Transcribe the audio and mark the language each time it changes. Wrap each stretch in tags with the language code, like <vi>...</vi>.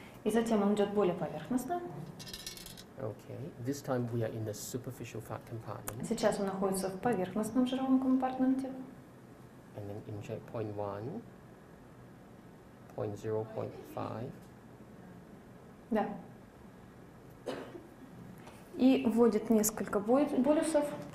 <ru>И затем он идет более поверхностно.</ru> <en>Okay, this time we are in the superficial fat compartment,</en> <ru>Сейчас он находится в поверхностном жировом компартменте.</ru> <en>and then inject 0.1, 0.0, 0.5.</en> <ru>Да. И вводит несколько болюсов.</ru>